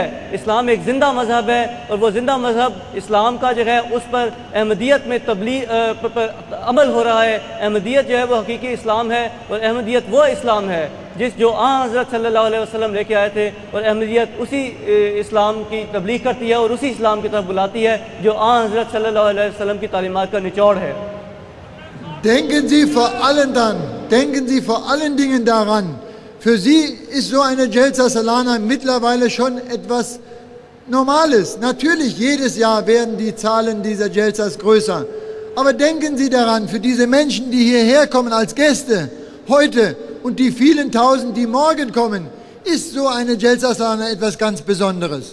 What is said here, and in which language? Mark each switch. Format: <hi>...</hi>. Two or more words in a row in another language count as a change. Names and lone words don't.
<ur>اسلام ایک زندہ مذہب ہے اور وہ زندہ مذہب اسلام کا جو ہے اس پر احمدیت میں عمل ہو رہا ہے. احمدیت جو ہے وہ حقیقی اسلام ہے اور احمدیت وہ اسلام ہے جو حضرت</ur> <ar>صلى الله عليه وسلم</ar> <ur>لے کے آئے تھے، اور احمدیت اسی اسلام کی تبلیغ کرتی ہے اور اسی اسلام کی طرف بلاتی ہے جو حضرت</ur> <ar>صلى الله عليه وسلم</ar> <ur>کی تعلیمات کا نچوڑ ہے.</ur> <de>Denken Sie vor allen Dingen daran, für Sie ist so eine Jalsa Salana mittlerweile schon etwas Normales. Natürlich, jedes Jahr werden die Zahlen dieser Jalsas größer. Aber denken Sie daran, für diese Menschen, die hierher kommen als Gäste, heute und die vielen Tausend, die morgen kommen, ist so eine Jalsa Salana etwas ganz Besonderes.</de>